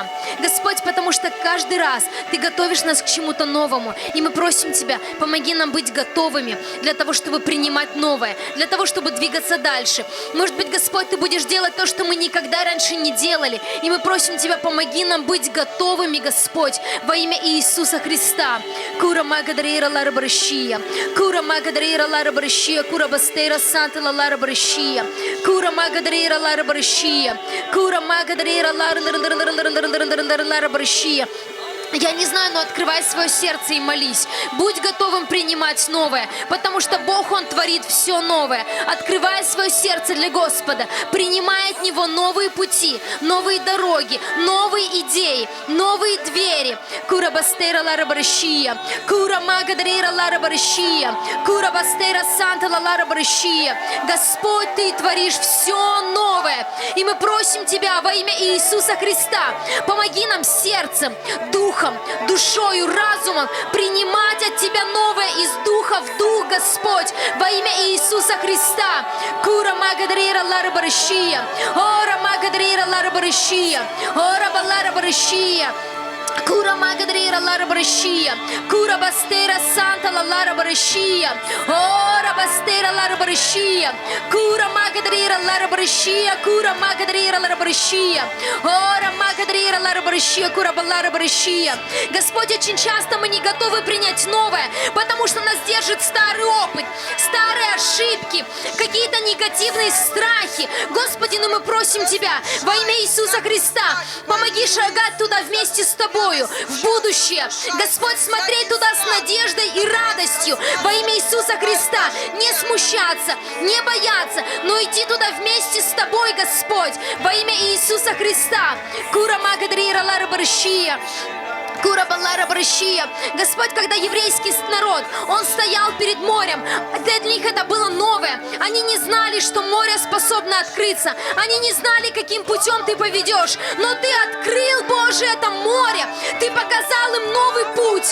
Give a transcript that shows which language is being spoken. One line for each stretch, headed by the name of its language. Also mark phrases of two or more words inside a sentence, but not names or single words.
Russian: Господь, потому что каждый раз Ты готовишь нас к чему-то новому. И мы просим Тебя, помоги нам быть готовыми для того, чтобы принимать новое, для того, чтобы двигаться дальше. Может быть, Господь, Ты будешь делать то, что мы никогда раньше не делали. И мы просим Тебя, помоги нам быть готовыми, Господь, во имя Иисуса Христа. Кура магадрейра лара барашия, кура магадрейра лара барашия, кура бастейра санта лара барашия. Кура магадрейра лара барашия, кура магадрейра лара барашия. Я не знаю, но открывай свое сердце и молись. Будь готовым принимать новое, потому что Бог, Он творит все новое. Открывай свое сердце для Господа, принимай от Него новые пути, новые дороги, новые идеи, новые двери. Кура бастейра лара барашия, кура магадрейра лара барашия, кура бастейра санта лара барашия. Господь, Ты творишь все новое. И мы просим Тебя во имя Иисуса Христа, помоги нам сердцем, духом, душою, разумом принимать от Тебя новое из духа в дух, Господь, во имя Иисуса Христа. Кура магадрейра лара барашия, ора магадрейра лара барашия, ора балара барашия. Кура магадрира лара барашия, кура бастера санта лара барашия, ора бастера лара барашия, кура магадрира лара барашия, кура магадрира лара барашия, ора магадрира лара барашия, кура балара барашия. Господь, очень часто мы не готовы принять новое, потому что нас держит старый опыт, старые ошибки, какие-то негативные страхи. Господи, но мы просим Тебя во имя Иисуса Христа, помоги шагать туда вместе с Тобою, в будущее. Господь, смотреть туда с надеждой и радостью во имя Иисуса Христа. Не смущаться, не бояться, но идти туда вместе с Тобой, Господь, во имя Иисуса Христа. Кура магадрира лара баршия. Кура балара баршия. Господь, когда еврейский народ, он стоял перед морем, для них это было новое. Они не знали, что море способно открыться. Они не знали, каким путем Ты поведешь. Но Ты открыл, Боже, это море. Ты показал им новый путь.